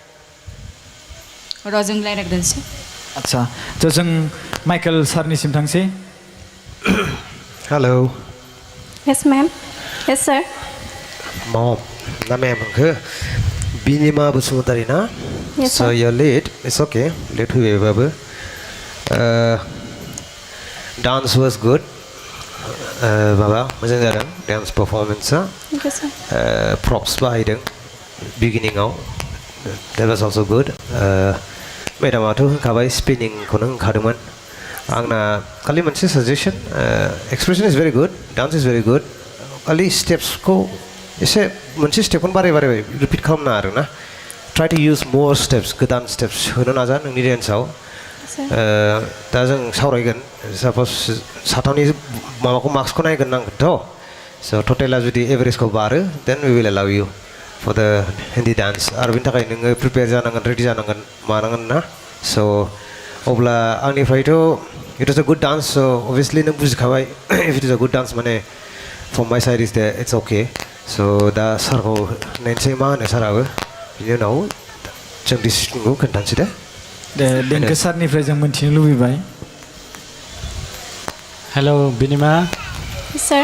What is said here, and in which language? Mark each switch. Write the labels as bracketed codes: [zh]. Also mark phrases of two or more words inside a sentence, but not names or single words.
[brx] र' जों रायज्लायग्रोनोसै आदसा थ' जों माइकेल सारनिसिम थांसै हेलौ [en] yes ma'am yes sir [brx] मम ना मेम होनखो बिनिमा बसुमतारी ना [en] Yes, so sir. you're late it's okay late फैबायबाबो dance was good [brx] माबा मोजां जादों [en] dance performance thank you sir [brx] props बाहायदों beginning-आव [en] that was also good [brx] मेडामाथ' होनखाबाय स्पिनिंखौनो होनखादोंमोन आंना खालि मोनसे साजेसन [en] expression is very good dance is very good [brx] खालि स्टेप्सखौ एसे मोनसे स्टेपखौनो बाराय रिपिट खालामना आरो ना [en] try to use more steps [brx] गोदान स्टेप्स होनो नाजा नोंनि डेन्सआव दा जों सावरायगोन साप'ज साथामनि माबाखौ मार्क्सखौ नायगोन नांगोनथ' स' टटेला जुदि एभारेजखौ बारो [en] then we will allow you for the Hindi dance [brx] आरो बेनि थाखाय नोङो प्रिपेयार जानांगोन रेडि जानांगोन मानांगोन ना स' अब्ला आंनिफ्रायथ' [en] it is a good dance [brx] स' अभियासलि नों बुजिखाबाय [en] if it is a good dance [brx] माने [en] from my side is they it's okay [brx] स' दा सारखौ नायनोसै मा होनो साराबो बिनि उनाव जों डिसिसनखौ खोन्थानोसै दे देंखो सारनिफ्राय जों मोन्थिनो लुबैबाय हेलौ बिनिमा सार